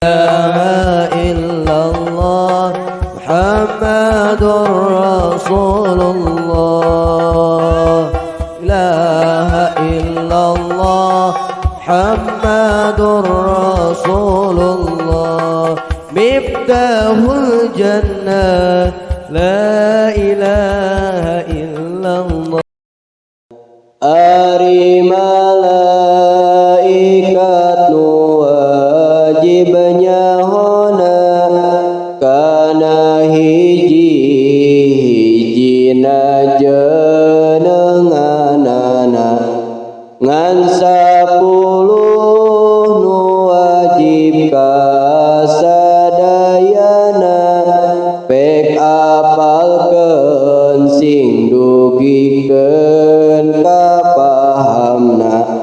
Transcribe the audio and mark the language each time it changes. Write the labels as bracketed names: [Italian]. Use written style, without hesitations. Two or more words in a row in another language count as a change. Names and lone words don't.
[Arabic] إلا الله محمد رسول الله. لا إله إلا الله محمد رسول الله. مفتاح الجنة لا إله إلا الله. [Sundanese] Ari malaikat nu wajib nyahona kana hiji-hijina jenenganana ngan 10 nu wajib kasadayana pek apalkeun sing dugikeun kapahamna.